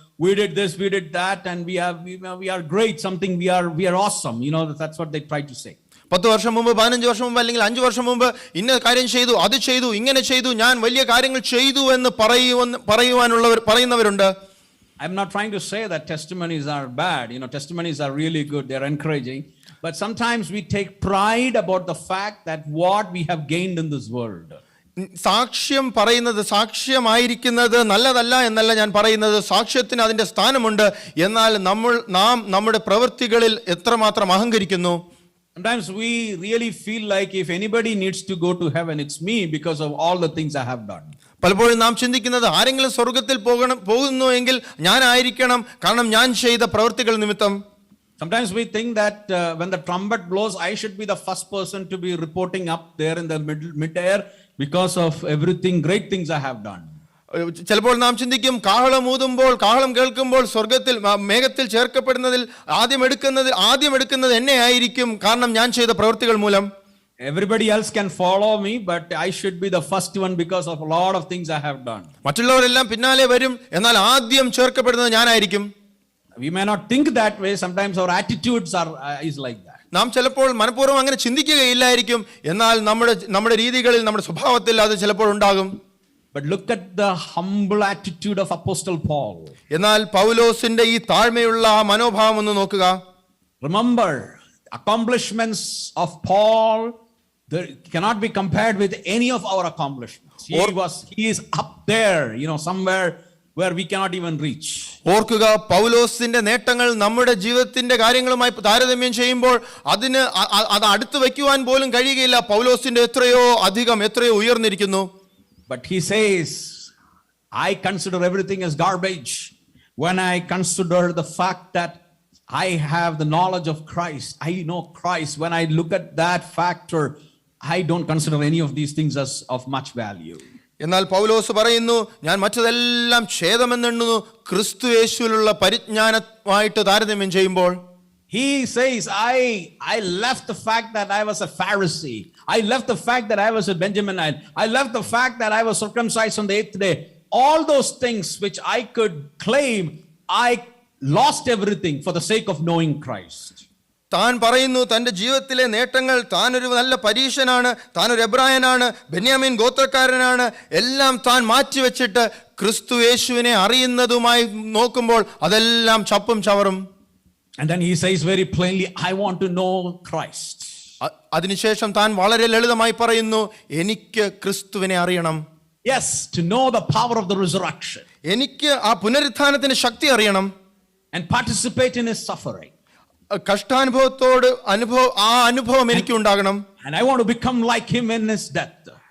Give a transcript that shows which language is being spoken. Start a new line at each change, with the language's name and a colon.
English: we did this, we did that, and we are great, something we are awesome. That's what they try to say.
Malayalam: 10 വർഷം മുമ്പ്, 15 വർഷം മുമ്പ്, അല്ലെങ്കിൽ 5 വർഷം മുമ്പ് ഇന്ന കാര്യം ചെയ്തു, അത് ചെയ്തു, ഇങ്ങനെ ചെയ്തു, ഞാൻ വലിയ കാര്യങ്ങൾ ചെയ്തു എന്ന് പറയുന്നവരുണ്ട്.
English: I'm not trying to say that testimonies are bad. Testimonies are really good. They're encouraging. But sometimes we take pride about the fact that what we have gained in this world.
Malayalam: സാക്ഷ്യം പറയുന്നത്, സാക്ഷ്യമായിരിക്കുന്നത് നല്ലതല്ല എന്നല്ല ഞാൻ പറയുന്നത്. സാക്ഷ്യത്തിന് അതിന്റെ സ്ഥാനമുണ്ട്. എന്നാൽ നാം നമ്മുടെ പ്രവൃത്തികളിൽ എത്രമാത്രം അഹങ്കരിക്കുന്നു.
English: Sometimes we really feel like if anybody needs to go to heaven, it's me because of all the things I have done.
Malayalam: പലപ്പോഴും നാം ചിന്തിക്കുന്നത് ആരെങ്കിലും സ്വർഗത്തിൽ പോകുന്നു എങ്കിൽ ഞാനായിരിക്കണം, കാരണം ഞാൻ ചെയ്ത പ്രവൃത്തികൾ നിമിത്തം.
English: Sometimes we think that when the trumpet blows, I should be the first person to be reporting up there in the mid-air because of everything, great things I have done.
Malayalam: ചിലപ്പോൾ നാം ചിന്തിക്കും, കാഹളം കേൾക്കുമ്പോൾ സ്വർഗത്തിൽ മേഘത്തിൽ ചേർക്കപ്പെടുന്നതിൽ ആദ്യം എടുക്കുന്നത് എന്നെ ആയിരിക്കും, കാരണം ഞാൻ ചെയ്ത പ്രവൃത്തികൾ മൂലം.
English: Everybody else can follow me, but I should be the first one because of a lot of things I have done.
Malayalam: മറ്റുള്ളവരെല്ലാം പിന്നാലെ വരും, എന്നാൽ ആദ്യം ചേർക്കപ്പെടുന്നത് ഞാനായിരിക്കും.
English: We may not think that way. Sometimes our attitudes is like that.
Malayalam: നാം ചിലപ്പോൾ മനഃപൂർവ്വം അങ്ങനെ ചിന്തിക്കുകയില്ലായിരിക്കും, എന്നാൽ നമ്മുടെ രീതികളിൽ, നമ്മുടെ സ്വഭാവത്തിൽ അത് ചിലപ്പോൾ ഉണ്ടാകും.
English: But look at the humble attitude of Apostle Paul.
Malayalam: എന്നാൽ പൗലോസിന്റെ ഈ താഴ്മയുള്ള ആ മനോഭാവം ഒന്ന് നോക്കുക.
English: Remember, accomplishments of Paul cannot be compared with any of our accomplishments. He is up there, somewhere where we cannot even reach.
Malayalam: ഓർക്കുക, പൗലോസിന്റെ നേട്ടങ്ങൾ നമ്മുടെ ജീവിതത്തിന്റെ കാര്യങ്ങളുമായി താരതമ്യം ചെയ്യുമ്പോൾ അത് അടുത്ത് വയ്ക്കുവാൻ പോലും കഴിയുകയില്ല. പൗലോസിന്റെ എത്രയോ ഉയർന്നിരിക്കുന്നു.
English: But he says, I consider everything as garbage when I consider the fact that I have the knowledge of Christ. I know Christ. When I look at that factor, I don't consider any of these things as of much value.
Malayalam: എന്നാൽ പൗലോസ് പറയുന്നു, ഞാൻ മറ്റതെല്ലാം ഛേദമെന്നെണ്ണുന്നു ക്രിസ്തു യേശുവിലുള്ള പരിജ്ഞാനമായിട്ട് താരതമ്യം ചെയ്യുമ്പോൾ.
English: He says, I left the fact that I was a Pharisee. I left the fact that I was a Benjaminite. I left the fact that I was circumcised on the 8th day. All those things which I could claim, I lost everything for the sake of knowing Christ.
Malayalam: താൻ പറയുന്നു, തന്റെ ജീവിതത്തിലെ നേട്ടങ്ങൾ, താനൊരു നല്ല പരീശനാണ്, താനൊരു എബ്രായനാണ്, ബെന്യാമീൻ ഗോത്രക്കാരനാണ്, എല്ലാം താൻ മാറ്റിവെച്ചിട്ട് ക്രിസ്തു യേശുവിനെ അറിയുന്നതുമായി നോക്കുമ്പോൾ അതെല്ലാം ചപ്പും ചവറും.
English: And then he says very plainly, I want to know Christ.
Malayalam: അതിനുശേഷം താൻ വളരെ ലളിതമായി പറയുന്നു, എനിക്ക് ക്രിസ്തുവിനെ അറിയണം.
English: Yes, to know the power of the resurrection.
Malayalam: എനിക്ക് ആ പുനരുത്ഥാനത്തിന്റെ ശക്തി അറിയണം.
English: And participate in his suffering.
Malayalam: കഷ്ടാനുഭവത്തോട് അനുഭവം എനിക്ക് ഉണ്ടാകണം.
English: And I want to become like him in his death.